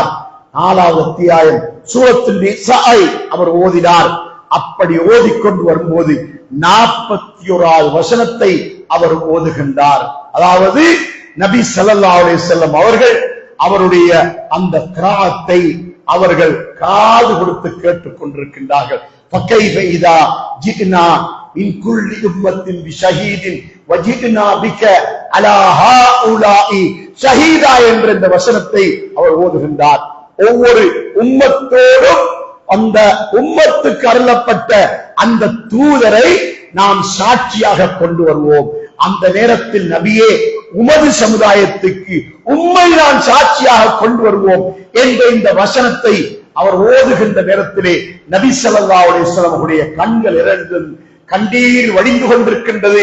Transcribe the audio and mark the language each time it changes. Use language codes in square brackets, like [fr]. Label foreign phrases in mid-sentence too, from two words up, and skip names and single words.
[ta] 4வது அத்தியாயம் சூரத்துல் நிசாஐ அவர் ஓதினார். அப்படி ஓதிக்கொண்டு வரும்போது 41வது வசனத்தை அவர் ஓதுகின்றார். அதாவது நபி [ar] صلى الله عليه وسلم [ta] அவர்கள் அவருடைய அந்த கிராத்தை அவர்கள் காது கொடுத்து கேட்டுக் கொண்டிருக்கின்றார்கள். [ar] فَكَيْفَ إِذَا جِئْنَا مِنْ كُلِّ أُمَّةٍ بِشَهِيدٍ وَجِئْنَا بِكَ عَلَى هَؤُلَاءِ ஷஹீதா [ta] என்ற இந்த வசனத்தை அவர் ஓதுகின்றார். ஒவ்வொரு உம்மத்தோடும் அந்த உம்மத்துக்கு அருளப்பட்ட அந்த தூதரை நாம் சாட்சியாக கொண்டு வருவோம். அந்த நேரத்தில் நபியே, உமது சமுதாயத்துக்கு உம்மை நான் சாட்சியாக கொண்டு வருவோம் என்ற இந்த வசனத்தை அவர் ஓதுகின்ற நேரத்திலே நபி [ar] صلى الله عليه وسلم [ta] அவருடைய கண்கள் இரண்டும் கண்ணீர் வடிந்து கொண்டிருக்கின்றது.